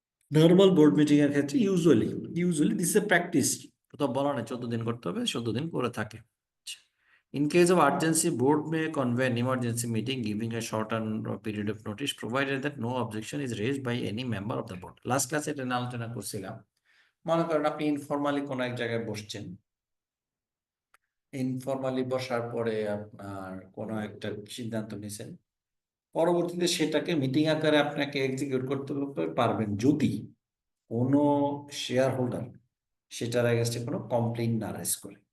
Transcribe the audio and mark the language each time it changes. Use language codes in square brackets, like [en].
[bn] Normal board meeting এর ক্ষেত্রে usually [en] this a practice, [bn] তো বলা না 14 দিন করতে হবে, 14 দিন করে থাকে। [en] In case of urgency, board may convene an emergency meeting giving a shortened period of notice, provided that no objection is raised by any member of the board. [bn] Last ক্লাসে এটা নিয়ে আলোচনা করছিলাম। মনে করেন আপনি ইনফরমালি কোনো এক জায়গায় বসছেন, ইনফরমালি বসার পরে আপনার কোনো একটা সিদ্ধান্ত নিয়েছেন, পরবর্তীতে সেটাকে মিটিং আকারে আপনাকে এক্সিকিউট করতে পারবেন যদি কোনো শেয়ার হোল্ডার সেটার এগেনস্টে কোনো কমপ্লেইন না রেজ করে।